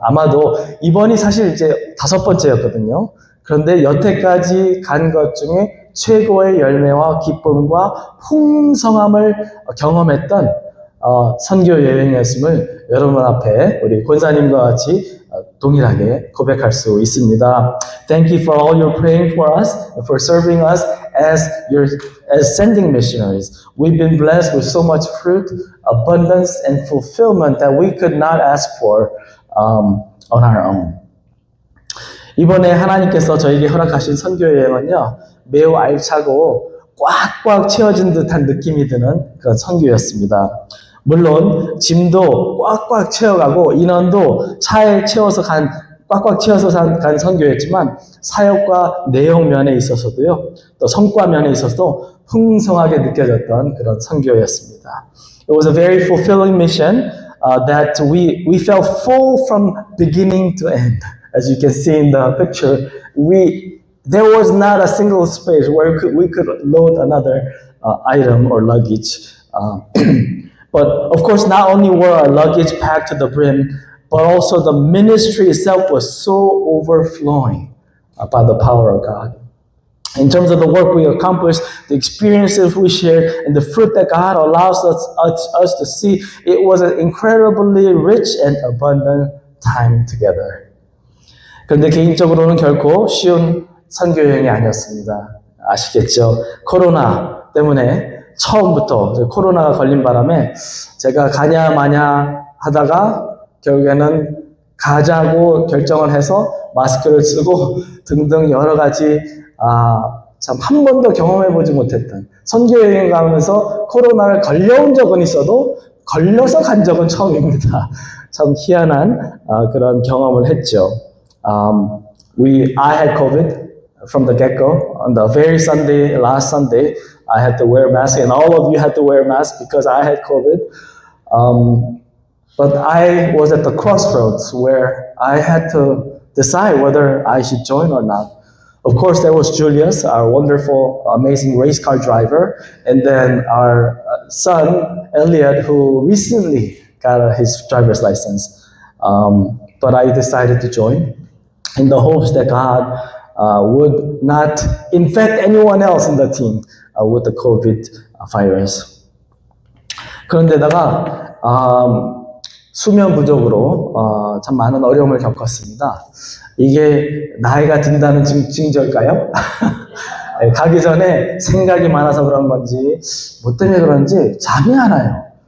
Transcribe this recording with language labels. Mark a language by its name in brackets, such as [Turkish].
[Korean] 아마도 이번이 사실 이제 5번째였거든요. 그런데 여태까지 간 것 중에 최고의 열매와 기쁨과 풍성함을 경험했던 선교 여행이었음을 여러분 앞에 우리 권사님과 같이 동일하게 고백할 수 있습니다. [English] Thank you for all your praying for us and for serving us as sending missionaries. We've been blessed with so much fruit, abundance, and fulfillment that we could not ask for on our own. [Korean] 이번에 하나님께서 저에게 허락하신 선교 여행은요, 매우 알차고 꽉꽉 채워진 듯한 느낌이 드는 그런 선교였습니다. 물론 짐도 꽉꽉 채워가고 인원도 차에 채워서 꽉꽉 채워서 간 선교였지만 사역과 내용 면에 있어서도요, 또 성과 면에 있어서도 풍성하게 느껴졌던 그런 선교였습니다. [English] It was a very fulfilling mission that we felt full from beginning to end. As you can see in the picture, there was not a single space where we could load another item or luggage. But of course, not only were our luggage packed to the brim, but also the ministry itself was so overflowing by the power of God. In terms of the work we accomplished, the experiences we shared, and the fruit that God allows us to see, it was an incredibly rich and abundant time together. [Korean] 그런데 개인적으로는 결코 쉬운 선교 여행이 아니었습니다. 아시겠죠? 코로나 때문에 처음부터 코로나가 걸린 바람에 제가 가냐 마냐 하다가 결국에는 가자고 결정을 해서 마스크를 쓰고 등등 여러 가지 참 한 번도 경험해보지 못했던 선교 여행 가면서 코로나를 걸려온 적은 있어도 걸려서 간 적은 처음입니다. 참 희한한 그런 경험을 했죠. [English] I had COVID from the get-go. On the very last Sunday, I had to wear a mask, and all of you had to wear a mask because I had COVID. But I was at the crossroads where I had to decide whether I should join or not. Of course, there was Julius, our wonderful, amazing race car driver, and then our son, Elliot, who recently got his driver's license. But I decided to join in the hopes that God would not infect anyone else in the team with the COVID virus. [Korean] 그런데다가 수면 부족으로 참 많은 어려움을 겪었습니다. 이게 나이가 든다는 징조일까요? 가기 전에 생각이 많아서 그런 건지 뭐 때문에 그런지 잠이 안 와요.